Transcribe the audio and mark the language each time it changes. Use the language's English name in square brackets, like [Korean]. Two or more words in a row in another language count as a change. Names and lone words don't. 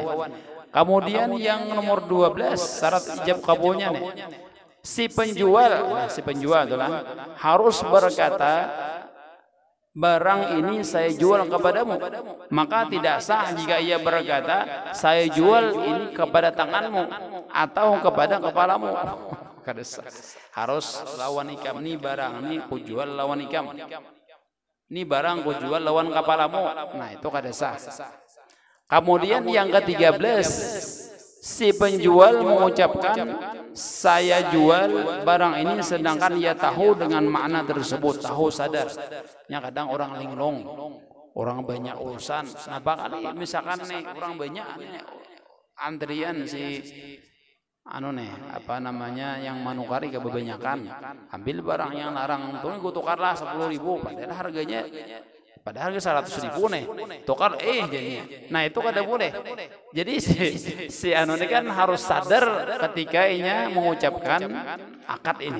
[Indonesian] Kemudian yang nomor 12 syarat ijab kabulnya nih. Si penjual tuh kan harus berkata barang ini saya jual kepadamu. Maka tidak sah jika ia berkata saya jual ini kepada tanganmu atau kepada kepalamu. [Banjar] Kada sah. Harus lawan ikam nih barang ini ku jual lawan ikam. Ini barang ku jual lawan kepalamu. Nah itu kada sah. [Indonesian] Kemudian yang ke-13 si penjual mengucapkan saya jual barang ini sedangkan ia tahu dengan makna tersebut, tahu sadar. Yang kadang orang linglung, orang banyak urusan. [Banjar] Nah bakal misalkan nih orang banyak nih, antrian si yang manukari kebanyakan, ambil barang yang larang tuh tukarlah 10.000 padahal harganya harga 100.000 nih tukar jadinya. Nah itu kada boleh. Jadi si ini kan harus sadar ketika inya mengucapkan akad ini.